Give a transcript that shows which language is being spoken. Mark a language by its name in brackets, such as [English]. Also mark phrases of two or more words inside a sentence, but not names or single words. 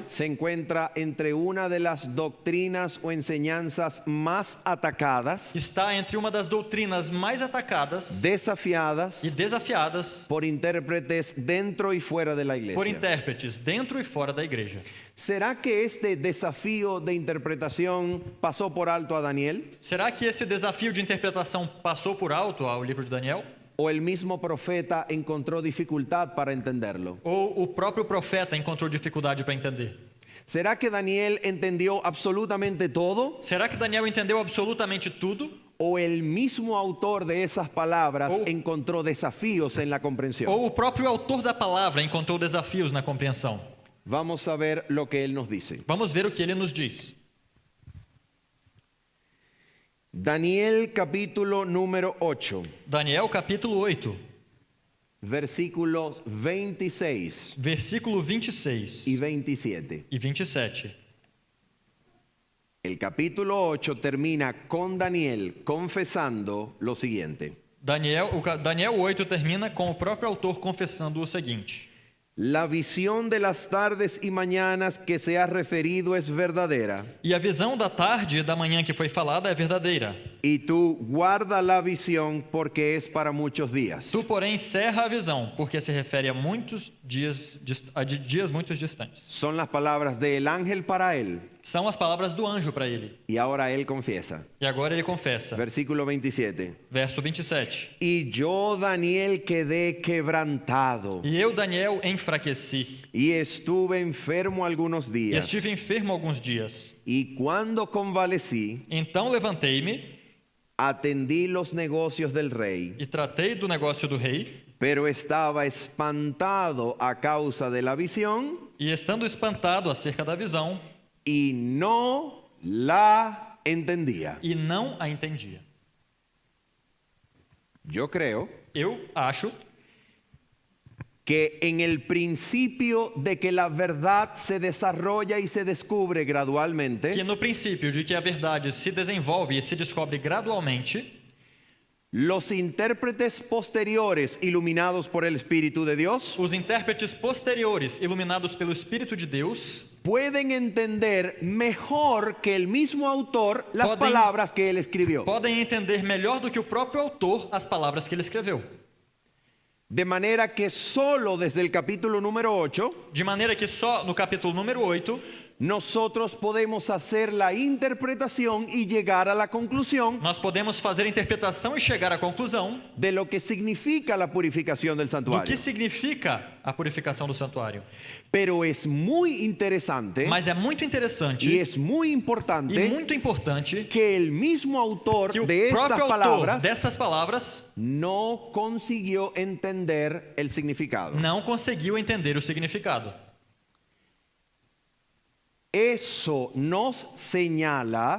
[Spanish] se encuentra entre una de las doctrinas o enseñanzas más atacadas, [Portuguese] está entre uma das doutrinas mais atacadas [Spanish] desafiadas [Portuguese] e desafiadas [Spanish] por intérpretes dentro y fuera de la [Portuguese] por [Spanish] iglesia. [Portuguese] intérpretes dentro e fora da igreja. [Spanish] ¿Será que este desafío de interpretación pasó por alto a Daniel? [Portuguese] Será que esse desafio de interpretação passou por alto ao livro de Daniel? [Spanish] ¿O el mismo profeta encontró dificultad para entenderlo? [Portuguese] Ou o próprio profeta encontrou dificuldade para entender? [Spanish] ¿Será que Daniel entendió absolutamente todo? [Portuguese] Será que Daniel entendeu absolutamente tudo? [Spanish] ¿O el mismo autor de esas palabras [Portuguese] O- [Spanish] encontró desafíos en la comprensión? [Portuguese] Ou o próprio autor da palavra encontrou desafios na compreensão? [Spanish] Vamos a ver lo que él nos dice. [Portuguese] Vamos ver o que ele nos diz. [Spanish] Daniel capítulo número 8, [Portuguese] Daniel capítulo 8, [Spanish] versículos 26 [Portuguese] versículo 26 [Spanish] y 27. [Portuguese] e 27. [Spanish] El capítulo 8 termina con Daniel confesando lo siguiente. [Portuguese] Daniel 8 termina com o próprio autor confessando o seguinte: [Spanish] La visión de las tardes y mañanas que se ha referido es verdadera. [Portuguese] E a visão da tarde e da manhã que foi falada é verdadeira. [Spanish] y tú guarda la visión porque es para muchos días. [Portuguese] Tu, porém, encerra a visão, porque se refere a dias muito distantes. [Spanish] Son las palabras del ángel para él. [Portuguese] São as palavras do anjo para ele. [Spanish] Y ahora él confiesa. [Portuguese] E agora ele confessa. [Spanish] Versículo 27. [Portuguese] Verso 27. [Spanish] Y yo, Daniel, quedé quebrantado [Portuguese] E eu, Daniel, enfraqueci. [Spanish] y estuve enfermo algunos [Portuguese] E [Spanish] días. [Portuguese] estive enfermo alguns dias. [Spanish] Y cuando convalecí, [Portuguese] Então levantei-me [Spanish] atendí los negocios del rey, [Portuguese] e tratei do negócio do rei. [Spanish] pero estaba espantado a causa de la visión [Portuguese] E estando espantado acerca da visão, [Spanish] y no la entendía. [Portuguese] e não a entendia. [Spanish] Yo creo [Portuguese] Eu acho [Spanish] que en el principio de que la verdad se desarrolla y se descubre gradualmente, [Portuguese] que no princípio de que a verdade se desenvolve e se descobre gradualmente, [Spanish] los intérpretes posteriores iluminados por el Espíritu de Dios [Portuguese] os intérpretes posteriores, iluminados pelo Espírito de Deus, [Spanish] pueden entender mejor que el mismo autor las Pueden- palabras que él escribió. [Portuguese] podem entender melhor do que o próprio autor as palavras que ele escreveu. [Spanish] De manera que solo desde el capítulo número 8 [Portuguese] De maneira que só no capítulo número 8, [Spanish] nosotros podemos hacer la interpretación y llegar a la conclusión [Portuguese] nós podemos fazer a interpretação e chegar à conclusão [Spanish] de lo que significa la purificación del [Portuguese] do [Spanish] santuario. [Portuguese] que significa a purificação do santuário. [Spanish] Pero es muy interesante [Portuguese] Mas é muito [Spanish] y [Portuguese] interessante [Spanish] es muy [Portuguese] e [Spanish] importante [Portuguese] muito importante [Spanish] que el mismo autor [Portuguese] que o [Spanish] de estas [Portuguese] próprio autor [Spanish] palabras [Portuguese] destas palavras [Spanish] no consiguió entender el significado. [Portuguese] não conseguiu entender o significado. [Spanish] Eso nos señala